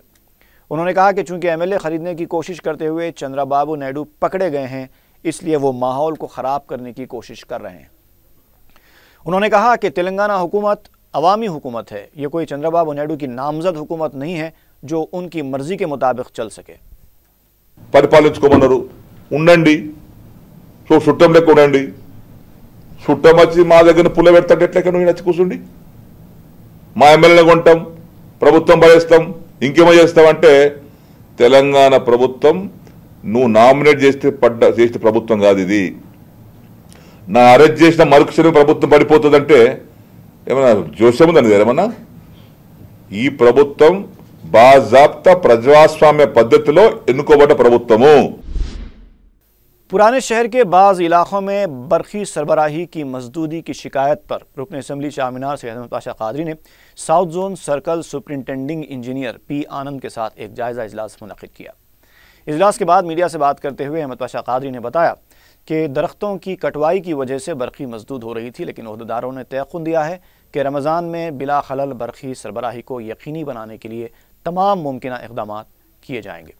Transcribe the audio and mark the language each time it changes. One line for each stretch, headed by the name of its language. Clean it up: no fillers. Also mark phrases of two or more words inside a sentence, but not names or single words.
Urdu: انہوں نے کہا کہ چونکہ ایم ایل اے خریدنے کی کوشش کرتے ہوئے چندرا بابو نائیڈو پکڑے گئے ہیں، اس لیے وہ ماحول کو خراب کرنے کی کوشش کر رہے ہیں۔ انہوں نے کہا کہ تلنگانہ حکومت عوامی حکومت ہے، یہ کوئی چندرا بابو نائیڈو کی نامزد حکومت نہیں ہے جو ان کی مرضی کے مطابق چل سکے۔
Telugu: పరిపాలించుకోమన్నారు, ఉండండి, చుట్టం లెక్క ఉండండి, చుట్టం వచ్చి మా దగ్గర పుల్ల పెడతాడు ఎట్లెక్క నువ్వు నచ్చి కూర్చుండి, మా ఎమ్మెల్యేని కొంటాం, ప్రభుత్వం పడేస్తాం, ఇంకేమో చేస్తామంటే తెలంగాణ ప్రభుత్వం నువ్వు నామినేట్ చేస్తే ప్రభుత్వం కాదు ఇది. నా అరెస్ట్ చేసిన మరుక్షణం ప్రభుత్వం పడిపోతుందంటే ఏమన్నా జోస్యం ఉందండి ఏమన్నా? ఈ ప్రభుత్వం బాజాబ్తా ప్రజాస్వామ్య పద్ధతిలో ఎన్నుకోబడ్డ ప్రభుత్వము।
Urdu: پرانے شہر کے بعض علاقوں میں برقی سربراہی کی مزدودی کی شکایت پر رکن اسمبلی چار مینار سے احمد پاشا قادری نے
English: South Zone Circle Superintending Engineer
Urdu: پی آنند کے ساتھ ایک جائزہ اجلاس منعقد کیا۔ اجلاس کے بعد میڈیا سے بات کرتے ہوئے احمد پاشا قادری نے بتایا کہ درختوں کی کٹوائی کی وجہ سے برقی مسدود ہو رہی تھی، لیکن عہدیداروں نے تیقن دیا ہے کہ رمضان میں بلا خلل برقی سربراہی کو یقینی بنانے کے لیے تمام ممکنہ اقدامات کیے جائیں گے۔